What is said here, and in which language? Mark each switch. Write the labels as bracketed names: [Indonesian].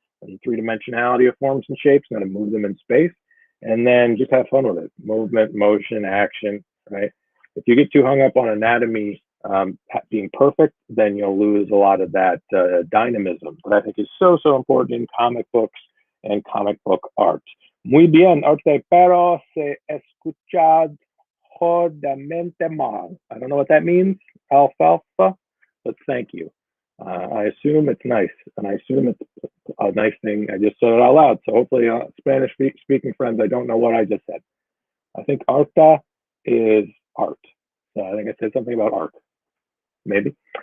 [English] And three dimensionality of forms and shapes, and how to move them in space, and then just have fun with it. Movement, motion, action, right? If you get too hung up on anatomy being perfect, then you'll lose a lot of that dynamism that I think is so important in comic books and comic book art. [Spanish] Muy bien, arte, pero se escucha jodamente mal. [English] I don't know what that means, alfalfa, but thank you. I assume it's nice, and I assume it's a nice thing. I just said it out loud, so hopefully, Spanish speaking friends, I don't know what I just said. I think arta is art. So I think I said something about art, maybe.